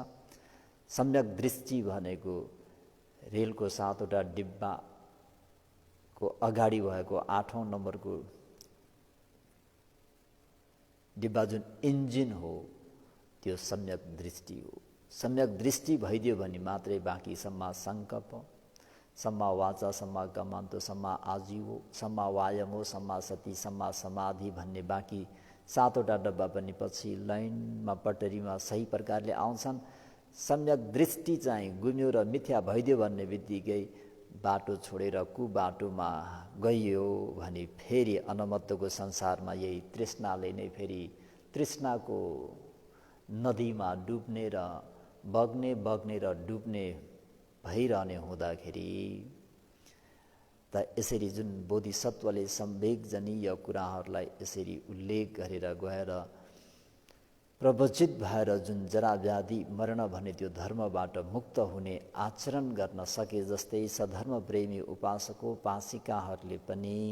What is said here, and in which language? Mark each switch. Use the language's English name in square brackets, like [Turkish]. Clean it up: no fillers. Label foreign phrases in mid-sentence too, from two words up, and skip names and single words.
[Nepali] सम्यक दृष्टि भनेको रेलको 7वटा डिब्बाको अगाडि भएको 8औं नम्बरको डिब्बा जुन इन्जिन हो त्यो सम्यक दृष्टि हो। सम्यक दृष्टि भइदियो भने मात्रै बाँकी [Pali] सम्मा सङ्कल्प, सम्मा वाचा, सम्मा कमान्तो, सम्मा आजीवो, सम्मा वायमो, सम्मा सती, सम्मा समाधि [Nepali] भन्ने बाँकी 7वटा डब्बा पनि पछि लाइनमा पटरीमा सही प्रकारले आउँछन्। सम्यक दृष्टि चाहिँ गुम्यो र मिथ्या भइदियो भन्ने बित्तिकै बाटो छोडेर कुबाटोमा गइयो भने फेरि अनमत्तको संसारमा यही तृष्णाले नै फेरि तृष्णाको नदीमा डुब्ने र बग्ने र डुब्ने भइरहने हुँदाखेरि त यसरी जुन बोधिसत्वले संवेगजनीय कुराहरूलाई यसरी उल्लेख गरेर गएर प्रवचित भएर जुन जरा व्याधि मरण भन्ने त्यो धर्मबाट मुक्त हुने आचरण गर्न सके जस्तै सधर्म प्रेमी उपासक उपासिकाहरूले पनि